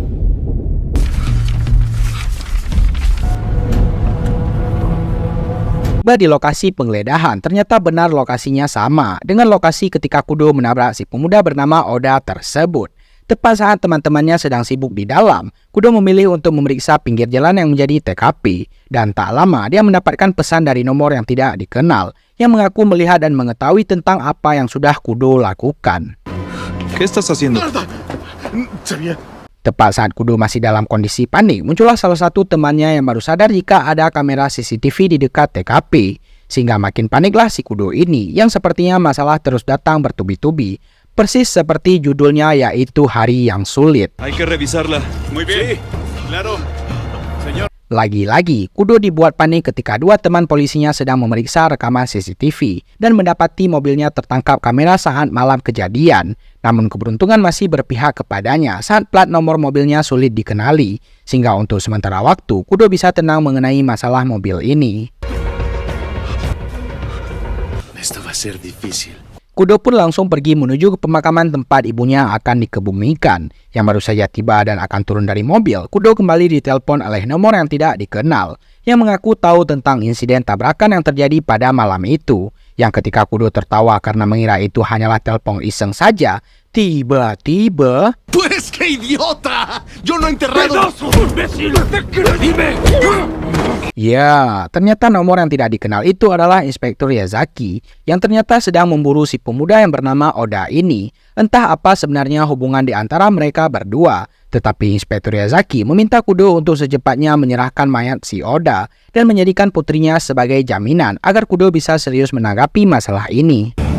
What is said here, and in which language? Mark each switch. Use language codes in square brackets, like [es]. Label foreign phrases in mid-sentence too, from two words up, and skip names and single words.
[id] Di lokasi penggeledahan, ternyata benar lokasinya sama dengan lokasi ketika Kudo menabrak si pemuda bernama Oda tersebut. Tepat saat teman-temannya sedang sibuk di dalam, Kudo memilih untuk memeriksa pinggir jalan yang menjadi TKP. Dan tak lama dia mendapatkan pesan dari nomor yang tidak dikenal, yang mengaku melihat dan mengetahui tentang apa yang sudah Kudo lakukan. [es] ¿Qué estás haciendo? [id] Tepat saat Kudo masih dalam kondisi panik, muncullah salah satu temannya yang baru sadar jika ada kamera CCTV di dekat TKP. Sehingga makin paniklah si Kudo ini, yang sepertinya masalah terus datang bertubi-tubi. Persis seperti judulnya, yaitu Hari yang Sulit. [es] Hay que revisarla. Muy bien. Sí, claro. Señor. [id] Lagi-lagi, Kudo dibuat panik ketika dua teman polisinya sedang memeriksa rekaman CCTV dan mendapati mobilnya tertangkap kamera saat malam kejadian. Namun keberuntungan masih berpihak kepadanya saat plat nomor mobilnya sulit dikenali. Sehingga untuk sementara waktu, Kudo bisa tenang mengenai masalah mobil ini. [es] Esto va a ser difícil. [id] Kudo pun langsung pergi menuju ke pemakaman tempat ibunya akan dikebumikan. Yang baru saja tiba dan akan turun dari mobil, Kudo kembali ditelepon oleh nomor yang tidak dikenal, yang mengaku tahu tentang insiden tabrakan yang terjadi pada malam itu. Yang ketika Kudo tertawa karena mengira itu hanyalah telepon iseng saja, tiba-tiba... [es] ¡Pues qué idiota! ¡Yo no he enterrado! ¡Imbécil! ¡Dime! [id] Ya, ternyata nomor yang tidak dikenal itu adalah Inspektur Yazaki yang ternyata sedang memburu si pemuda yang bernama Oda ini. Entah apa sebenarnya hubungan di antara mereka berdua, tetapi Inspektur Yazaki meminta Kudo untuk secepatnya menyerahkan mayat si Oda dan menjadikan putrinya sebagai jaminan agar Kudo bisa serius menanggapi masalah ini.